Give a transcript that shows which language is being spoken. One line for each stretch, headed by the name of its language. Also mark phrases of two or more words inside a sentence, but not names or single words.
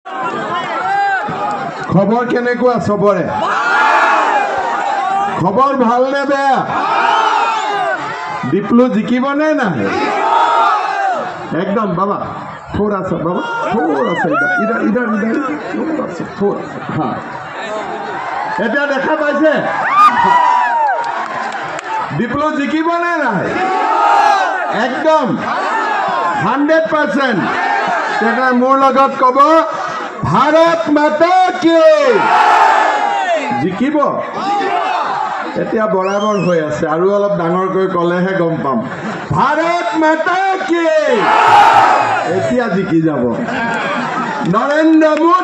Assamese: খবৰ কেনেকুৱা সবৰে খবৰ ভাল নে বেয়া ডিপ্লু জিকিবনে নাই একদম বাবা
Hindi: थोड़ा सा बाबा थोड़ा सा इधर इधर इधर थोड़ा सा थोड़ा हाँ
Assamese: এটা দেখা পাইছে ডিপ্লু জিকিবনে নাই একদম 100% এটা মোৰ লগত কব
Hindi: भारत माता की
Assamese: জিকিব এতিয়া বৰাবৰ হৈ আছে আৰু অলপ ডাঙৰকৈ কলেহে গম পাম
Hindi: भारत माता की
Assamese: এতিয়া জিকি যাব নৰেন্দ্ৰ